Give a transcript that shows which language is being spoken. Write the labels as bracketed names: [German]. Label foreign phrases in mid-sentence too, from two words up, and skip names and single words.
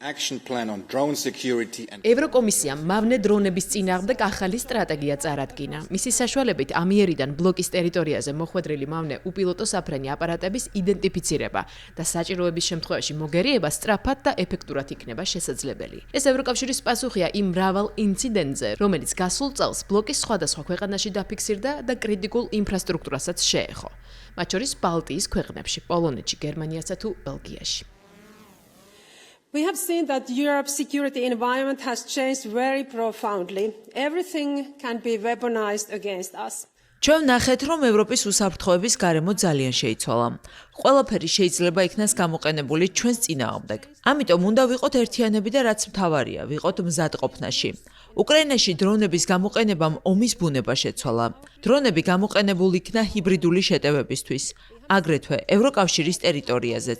[English] action plan on drone security and [Georgian] ევროკომისიამ მავნე დრონების წინააღმდეგ ახალი სტრატეგია წარადგინა. მისი საშუალებით ამიერიდან ბლოკის ტერიტორიაზე მოხვედრილი მავნე უპილოტო საფრენი აპარატების იდენტიფიცირება და საჭიროების შემთხვევაში მოგერიება სწრაფად და ეფექტურად იქნება შესაძლებელი. ეს ევროკავშირის პასუხია იმ მრავალ ინციდენტზე, რომელიც გასულ წელს ბლოკის სხვადასხვა ქვეყანაში დაფიქსირდა და კრიტიკულ ინფრასტრუქტურასაც შეეხო. მათ შორის ბალტიის ქვეყნებში, პოლონეთში, გერმანიასა თუ ბელგიაში. [English] We have seen that Europe's security environment has changed very profoundly. Everything can be weaponized against us. [Georgian] ჩვენ ნახეთ, რომ ევროპის უსაფრთხოების გარემო ძალიან შეიცვალა. ყველაფერი შეიძლება იქნას გამოყენებული ჩვენს წინააღმდეგ. ამიტომ უნდა ვიყოთ ერთიანები და რაც მთავარია, ვიყოთ მზადყოფნაში. უკრაინაში დრონების გამოყენებამ ომის ბუნება შეცვალა. დრონები გამოყენებული იქნა ჰიბრიდული შეტევებისთვის, აგრეთვე ევროკავშირის ტერიტორიაზეც.